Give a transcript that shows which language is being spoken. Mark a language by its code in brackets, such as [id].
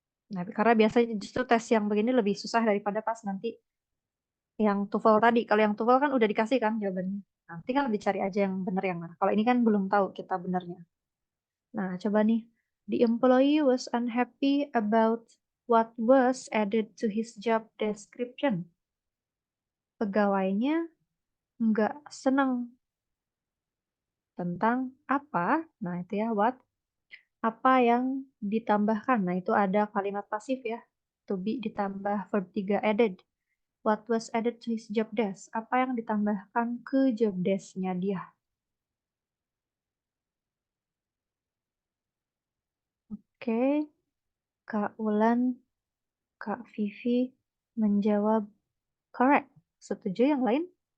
[id] Nah, karena biasanya justru tes yang begini lebih susah daripada pas nanti yang TOEFL tadi. Kalau yang TOEFL kan udah dikasih kan jawabannya. Nanti kan lebih cari aja yang bener yang mana. Kalau ini kan belum tahu kita benernya. Nah, coba nih. [en] The employee was unhappy about what was added to his job description. [id] Pegawainya nggak senang tentang apa. Nah, itu ya, what. Apa yang ditambahkan. Nah, itu ada kalimat pasif ya. To be ditambah verb 3 added. [en] What was added to his job desk? [id] Apa yang ditambahkan ke job desk-nya dia? Oke, Kak Ulan, Kak Vivi menjawab correct. Setuju yang lain?